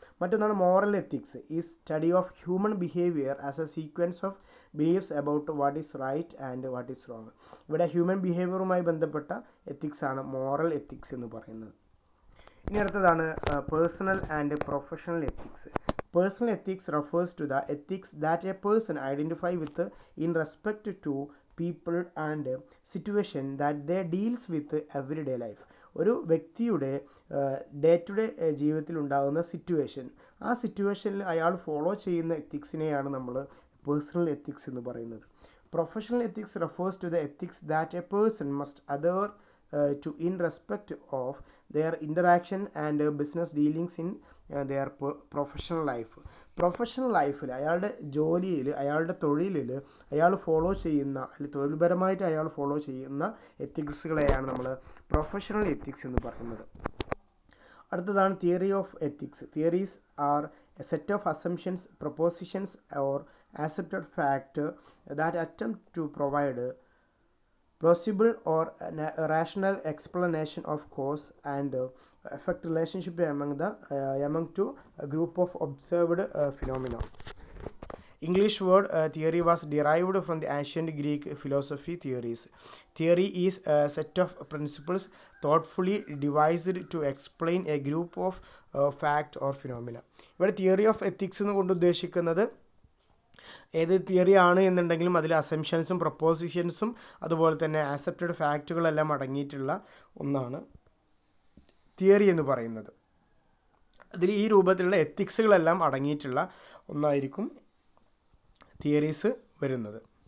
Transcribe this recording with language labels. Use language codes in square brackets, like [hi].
[ml] മറ്റൊന്നാണ് moral ethics. [en] ഈ study of human behaviour as a sequence of beliefs about what is right and what is wrong. [ml] ഇവിടെ human ബിഹേവിയറുമായി ബന്ധപ്പെട്ട ethics ആണ് moral ethics എന്ന് പറയുന്നത്. ഇനി അടുത്തതാണ് personal and professional ethics. [en] Personal ethics refers to the ethics that a person identify with in respect to people and situation that they deals with everyday life. [ml] ഒരു വ്യക്തിയുടെ day to day ജീവിതത്തിൽ ഉണ്ടാകുന്ന situation, ആ സിറ്റുവേഷനിൽ അയാൾ follow ചെയ്യുന്ന എത്തിക്സിനെയാണ് നമ്മൾ personal ethics എന്ന് പറയുന്നത്. [en] Professional ethics refers to the ethics that a person must adhere to in respect of their interaction and business dealings in their professional life. [ml] Professional ലൈഫിൽ അയാളുടെ ജോലിയിൽ, അയാളുടെ തൊഴിലിൽ അയാൾ ഫോളോ ചെയ്യുന്ന അല്ലെങ്കിൽ തൊഴിൽപരമായിട്ട് അയാൾ ഫോളോ ചെയ്യുന്ന എത്തിക്സുകളെയാണ് നമ്മൾ പ്രൊഫഷണൽ എത്തിക്സ് എന്ന് പറയുന്നത്. അടുത്തതാണ് theory of ethics. [en] Theories are a set of assumptions, propositions or accepted fact that attempt to provide plausible or rational explanation of cause and effect relationship among two group of observed phenomena. English word theory was derived from the ancient Greek philosophy theories. Theory is a set of principles thoughtfully devised to explain a group of fact or phenomena. [ml] ഇവിടെ theory of ethics എന്ന് കൊണ്ട് ഉദ്ദേശിക്കുന്നത് ഏത് theory ആണ് എന്നുണ്ടെങ്കിലും അതിൽ അസംഷൻസും പ്രൊപ്പോസിഷൻസും അതുപോലെ തന്നെ ആക്സെപ്റ്റഡ് ഫാക്റ്റുകളെല്ലാം അടങ്ങിയിട്ടുള്ള ഒന്നാണ് തിയറി എന്ന് പറയുന്നത്. അതിൽ ഈ രൂപത്തിലുള്ള എത്തിക്സുകളെല്ലാം അടങ്ങിയിട്ടുള്ള ഒന്നായിരിക്കും തിയറീസ് വരുന്നത്.